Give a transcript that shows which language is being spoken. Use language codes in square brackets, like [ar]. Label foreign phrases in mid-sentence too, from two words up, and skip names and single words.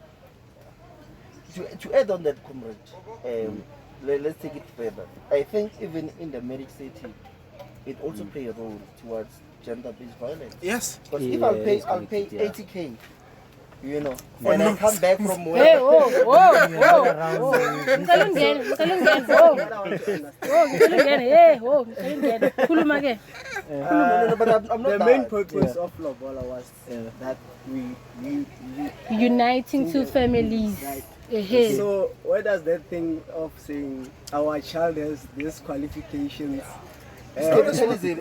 [en] To add on that, comrade, let's take it further. I think even in the marriage setting, it also play a role towards gender-based violence. Yes. Because if Yeah, I'll pay it's connected, yeah. 80k, you know, and I come back from work. Hey, whoa. [zu] Ngicela ungene. Whoa. Ngicela ungene. [en] Hey, whoa. [zu] Ngicela ungene. Khuluma ke. [en] No, but I'm not The that. main purpose of Lobola was that we Uniting two families. Right. Ehe. So where does that thing of saying our child has these qualifications? Capitalism,